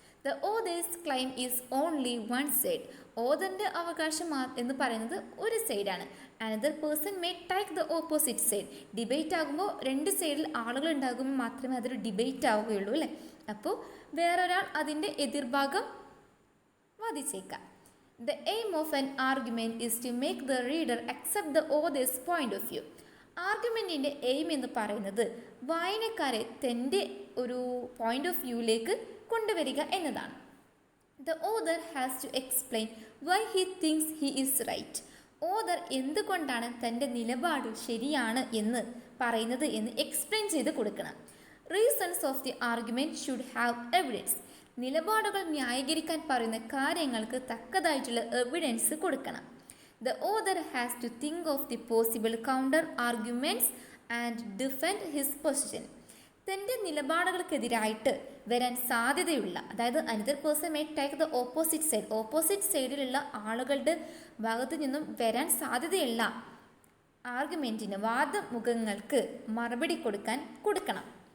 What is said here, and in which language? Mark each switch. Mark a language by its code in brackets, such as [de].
[en] The author's claim is only one side. [ml] ഓതറിൻ്റെ അവകാശം എന്ന് പറയുന്നത് ഒരു സൈഡാണ്. [en] Another person may take the opposite side. [ml] Debate ആകുമ്പോൾ രണ്ട് സൈഡിൽ ആളുകൾ ഉണ്ടാകുമ്പോൾ മാത്രമേ അതൊരു ഡിബേറ്റ് ആവുകയുള്ളൂ അല്ലേ. അപ്പോൾ വേറൊരാൾ അതിൻ്റെ എതിർഭാഗം വാദിച്ചേക്കാം. [en] The aim of an argument is to make the reader accept the author's point of view. [ml] ആർഗ്യുമെൻറ്റിൻ്റെ aim എന്ന് പറയുന്നത് വായനക്കാരെ തൻ്റെ ഒരു പോയിന്റ് ഓഫ് വ്യൂയിലേക്ക് കൊണ്ടുവരിക എന്നതാണ്. [en] The author has to explain why he thinks he is right. [ml] Author എന്തുകൊണ്ടാണ് തൻ്റെ നിലപാട് ശരിയാണ് എന്ന് പറയുന്നത് എന്ന് എക്സ്പ്ലെയിൻ ചെയ്ത് കൊടുക്കണം. [en] Reasons of the argument should have evidence. [ml] നിലപാടുകൾ ന്യായീകരിക്കാൻ പറയുന്ന കാര്യങ്ങൾക്ക് തക്കതായിട്ടുള്ള എവിഡൻസ് കൊടുക്കണം. [en] The author has to think of the possible counter arguments and defend his position. [ml] തൻ്റെ നിലപാടുകൾക്കെതിരായിട്ട് വരാൻ സാധ്യതയുള്ള, അതായത് [en] another person may take the opposite side, [ml] opposite സൈഡിലുള്ള ആളുകളുടെ ഭാഗത്തു നിന്നും വരാൻ സാധ്യതയുള്ള ആർഗ്യുമെൻറ്റിന്, വാദമുഖങ്ങൾക്ക് മറുപടി കൊടുക്കണം.